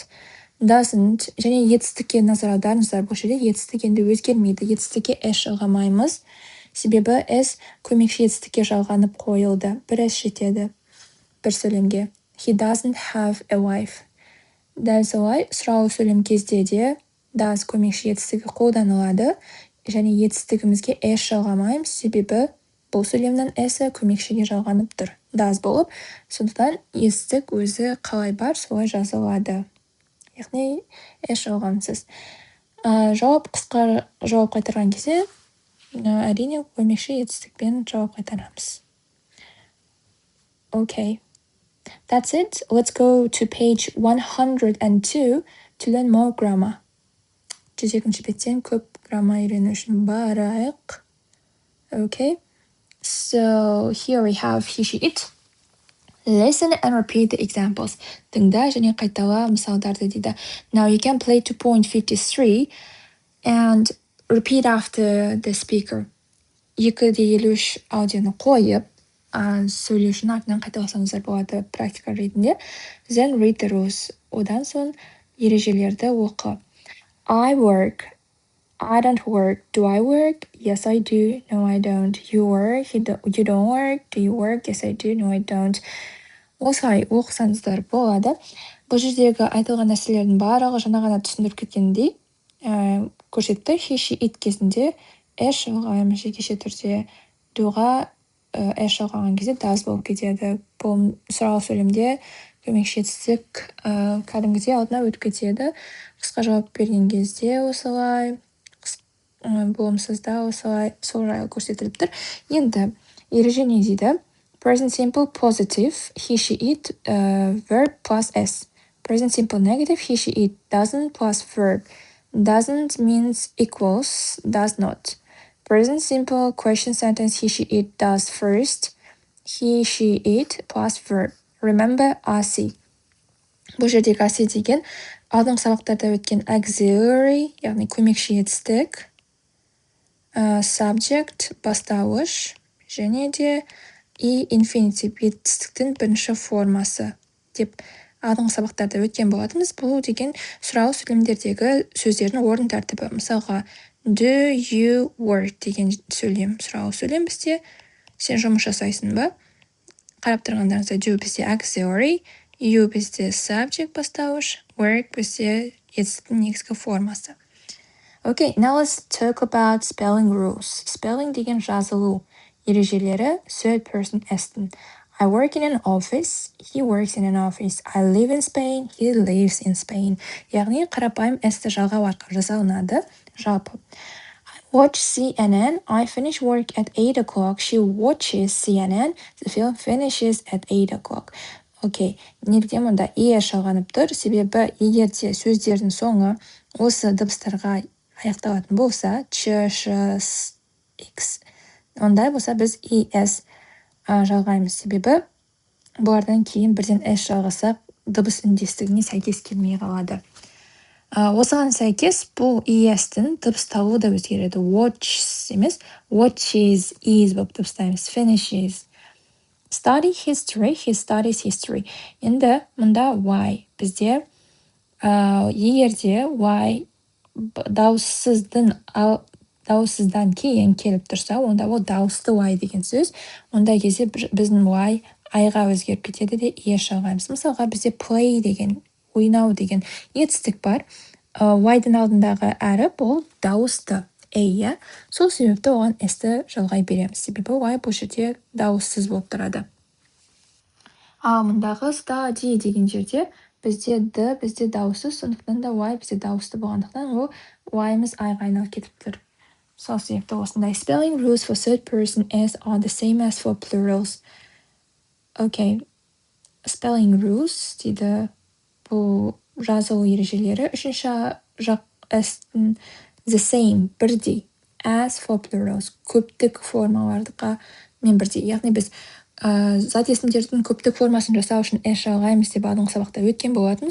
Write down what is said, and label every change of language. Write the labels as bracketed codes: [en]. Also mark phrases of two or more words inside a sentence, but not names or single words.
[kk] Doesn't және етістікке назар аударыңыздар. Бұл жерде етістік енді өзгермейді. Етістікке s жалғамаймыз. Себебі s көмекші етістікке жалғанып қойылды. Бір s жетеді бір сөйлемге. He doesn't have a wife. Дәл солай сұрау сөйлем кезде де does көмекші етістігі қолданылады. Және етістігімізге s жалғамаймыз, себебі бұл сөйлемнің s көмекшіге жалғанып тұр. Does болып, сондықтан етістік өзі қалай бар, солай жазылады. Яғни s жалғансыз. Жауап қайтарған кезде әрине көмекші етістікпен жауап қайтарамыз. [en] Okay. That's it. Let's go to page 102 to learn more grammar. [kk] 102 беттен көп грамма үйрену үшін барайық. [en] Okay. So here we have he, she, it. Listen and repeat the examples. [kk] Тыңда және қайтала мысалдарды дейді. [en] Now you can play 2.53 and repeat after the speaker. [kk] 2.53 аудионы қойып, сөйлеушінің артынан қайталасаңыздар болады практика ретінде. [en] Then read the rules. [kk] Одан соң ережелерді оқы. [en] I work. I don't work. Do I work? Yes, I do. No, I don't. You work. You don't work. Do you work? Yes, I do. No, I don't. [kk] Осылай оқысаңыздар болады. Бұл жердегі айтылған нәрселердің барлығы жаңа ғана түсіндіріп кеткендей көрсетті. [en] He, she, it [kk] кезінде эш жалғаймыз жекеше түрде. Доға эш жалғаған кезде does болып кетеді. Бұл сұрау сөйлемде көмекші етістік кәдімгідей алдына өтіп кетеді. Қысқа жауап берген кезде осылай, болымсызда осылай, сол жайлы көрсетіліп тұр. Енді ереже не дейді? [en] Present simple positive, he, she, it, verb plus s. Present simple negative, he, she, it, doesn't plus verb. Doesn't means equals, does not. Present simple question sentence, he, she, it, does first. He, she, it plus verb. Remember, RC. [kk] Бұл жердегі RC деген алдыңғы сабақтарда өткен auxiliary, яғни көмекші етістік, subject, бастауыш, және де infinitive етістіктің бірінші формасы деп алдыңғы сабақтарда өткен болатынбыз. Бұл деген сұрау сөйлемдердегі сөздердің орын тәртібі. Мысалға, [en] do you work [kk] деген сөйлем, сұрау сөйлем бізде сен жұмыс жасайсың ба? Қарап тұрғандарыңызда do бізде auxiliary, you бізде subject бастауыш, work бізде етістіктің негізгі формасы. [en] Okay, now let's talk about spelling rules. [kk] Spelling деген жазылу ережелері third person s-тің. [en] I work in an office, he works in an office. I live in Spain, he lives in Spain. [kk] Яғни қарапайым s-ті жалғау арқылы жасалынады. Жалпы. [en] I watch CNN, I finish work at 8 o'clock. She watches CNN, the film finishes at 8 o'clock. [kk] Окей, неліктен мұнда жалғанып тұр? Себебі егерде сөздердің соңы осы дыбыстарға аяқталатын болса, ч, ш, x, ондай болса біз es жалғаймыз. Себебі бұлардан кейін бірден s жалғасақ, дыбыс үндестігіне сәйкес келмей қалады. Осыған сәйкес бұл es-тің дыбысталуы да өзгереді. Watches емес, watches, is болып дыбыстаймыз. [en] Finishes. Study history, he studies history. [kk] Енді мұнда y бізде егерде y дауыссыздан кейін келіп тұрса, онда ол дауысты y деген сөз. Ондай кезде біздің y айға өзгеріп кетеді де es жалғаймыз. Мысалға бізде play деген, ойнау деген етістік бар. Y-дың алдындағы әріп ол дауысты a. Сол себепті оған s-ті жалғай береміз. Себебі y бұл жерде дауыссыз болып тұрады. Ал мұндағы study деген жерде бізде d бізде дауыссыз, сондықтан да y бізде дауысты болғандықтан ол y-мыз айға айналып кетіп тұр. Сол себепті осындай. [en] Spelling rules for third person s are the same as for plurals. Okay. Spelling rules дейді. [kk] Бұл жазылу ережелері. Үшінші жақ s-тің [en] the same, [kk] бірдей, [en] as for plurals, [kk] көптік формаларға мен бірдей. Яғни біз зат есімдердің көптік формасын жасау үшін s жалғаймыз деп алдыңғы сабақта өткен болатынбыз.